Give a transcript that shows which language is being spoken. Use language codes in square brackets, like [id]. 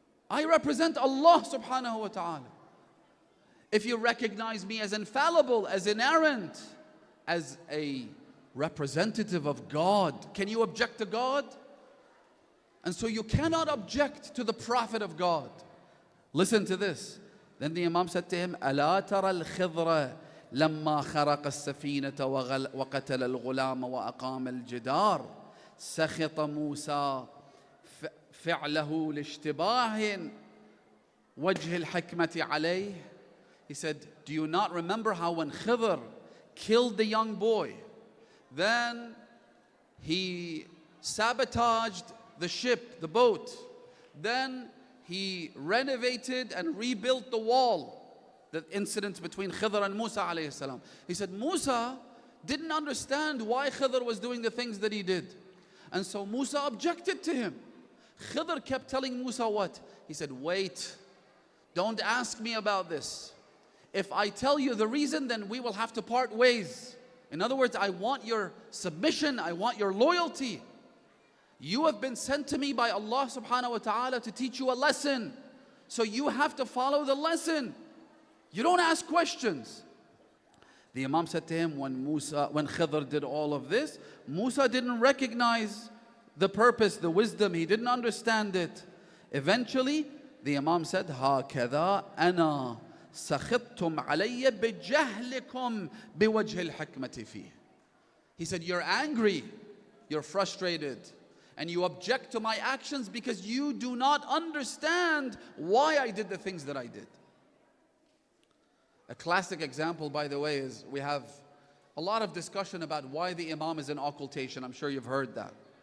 [en] I represent Allah subhanahu wa ta'ala. If you recognize me as infallible, as inerrant, as a representative of God, can you object to God? And so you cannot object to the Prophet of God. Listen to this. Then the Imam said to him, [ar] ألا ترى الخضر لما خرق السفينة وقتل الغلام وأقام الجدار سخط موسى فعله لاشتباه وجه الحكمة عليه. [en] He said, do you not remember how when Khidr killed the young boy, then he sabotaged the ship, the boat, then he renovated and rebuilt the wall, the incident between Khidr and Musa alayhi salam. He said Musa didn't understand why Khidr was doing the things that he did, and so Musa objected to him. Khidr kept telling Musa what? He said, wait, don't ask me about this. If I tell you the reason, then we will have to part ways. In other words, I want your submission, I want your loyalty. You have been sent to me by Allah subhanahu wa ta'ala to teach you a lesson. So you have to follow the lesson. You don't ask questions. The Imam said to him, when Khidr did all of this, Musa didn't recognize the purpose, the wisdom. He didn't understand it. Eventually, the Imam said, [ar] هَكَذَا أَنَا سَخِطْتُمْ عَلَيَّ بِجَهْلِكُمْ بِوَجْهِ الْحِكْمَةِ فِيهِ. [en] He said, you're angry, you're frustrated, and you object to my actions because you do not understand why I did the things that I did. A classic example, by the way, is we have a lot of discussion about why the Imam is in occultation. I'm sure you've heard that.